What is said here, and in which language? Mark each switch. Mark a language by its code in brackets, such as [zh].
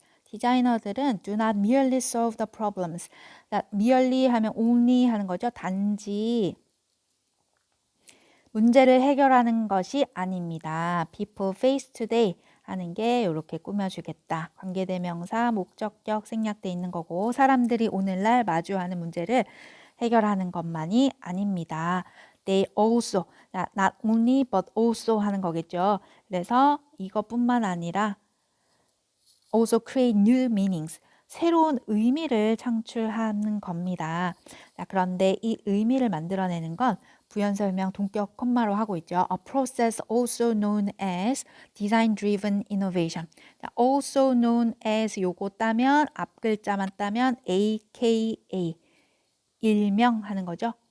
[ko] 디자이너들은 [en] do not merely solve the problems. [ko] merely 하면 only 하는 거죠. 단지 문제를 해결하는 것이 아닙니다. [en] people face today [ko] 하는 게 이렇게 꾸며주겠다. 관계대명사, 목적격 생략돼 있는 거고 사람들이 오늘날 마주하는 문제를 해결하는 것만이 아닙니다. [en] They also, not only but also [ko] 하는 거겠죠. 그래서 이것뿐만 아니라 [en] also create new meanings, [ko] 새로운 의미를 창출하는 겁니다. 자, 그런데 이 의미를 만들어내는 건 부연설명 동격 콤마로 하고 있죠. [en] A process also known as design-driven innovation. [ko] 자, [en] also known as [ko] 요거 따면 앞 글자만 따면 AKA 일명하는 거죠.